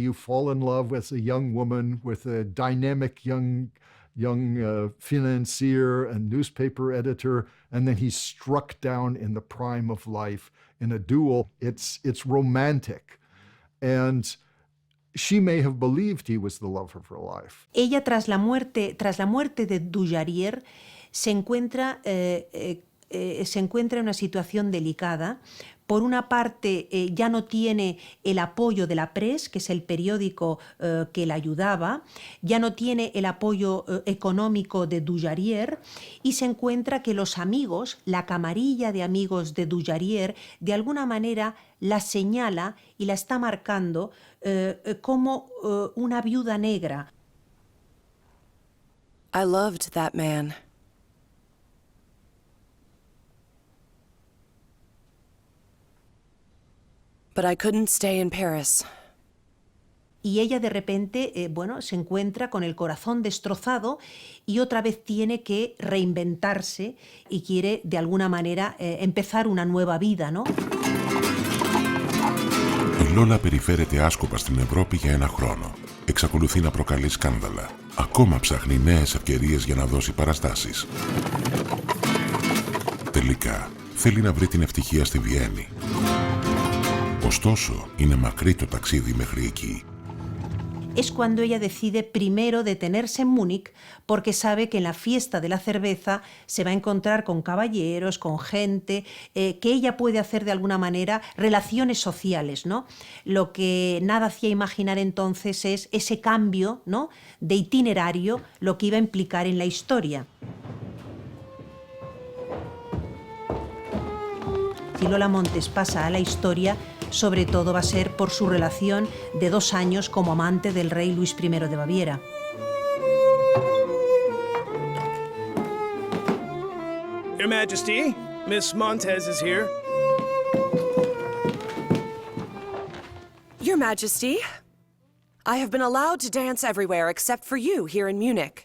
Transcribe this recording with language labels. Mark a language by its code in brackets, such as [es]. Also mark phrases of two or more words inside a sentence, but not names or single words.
[en] You fall in love with a young woman, with a dynamic young financier and newspaper editor, and then he's struck down in the prime of life in a duel. It's romantic. And she may have believed he was the love of her life. [es] Ella, tras la muerte de Dujarier, se encuentra en una situación delicada. Por una parte, ya no tiene el apoyo de la Presse, que es el periódico que la ayudaba, ya no tiene el apoyo económico de Dujarier y se encuentra que los amigos, la camarilla de amigos de Dujarier, de alguna manera la señala y la está marcando como una viuda negra. [en] I loved that man. But I couldn't stay in Paris. [es] Y ella de repente, se encuentra con el corazón destrozado y otra vez tiene que reinventarse y quiere de alguna manera empezar una nueva vida, ¿no? [el] Η Λόλα περιφέρεται άσκοπα στην Ευρώπη για ένα χρόνο. Εξακολουθεί να προκαλεί σκάνδαλα. Ακόμα ψάχνει νέες ευκαιρίες για να δώσει παραστάσεις. Τελικά, θέλει να βρει την ευτυχία στη Βιέννη. Ωστόσο, είναι μακρύ το ταξίδι μέχρι εκεί. [es] es cuando ella decide primero detenerse en Múnich porque sabe que en la fiesta de la cerveza se va a encontrar con caballeros, con gente, que ella puede hacer de alguna manera relaciones sociales, ¿no? Lo que nada hacía imaginar entonces es ese cambio, ¿no?, de itinerario, lo que iba a implicar en la historia. Si Lola Montez pasa a la historia, sobre todo va a ser por su relación de 2 años como amante del rey Luis I de Baviera. [en] Your Majesty, Miss Montez is here. Your Majesty, I have been allowed to dance everywhere except for you here in Munich.